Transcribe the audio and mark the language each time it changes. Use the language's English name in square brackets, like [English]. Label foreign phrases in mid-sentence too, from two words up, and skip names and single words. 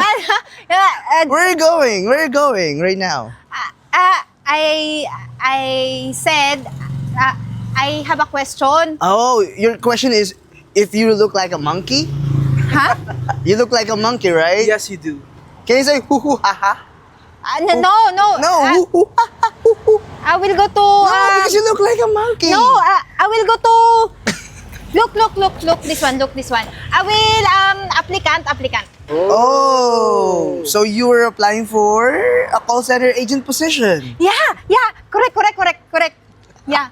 [English] Where are you going? Where are you going right now? I said, I have a question. Oh, your question is if you look like a monkey? Ha? You look like a monkey, right? Yes, you do. Can you say hoo hoo ha ha? No. No, hoo hoo ha ha hoo hoo. I will go to, No, because you look like a monkey. no, I will go to, look, this one. I will, applicant. Oh, so you were applying for a call center agent position. Yeah, correct. Yeah.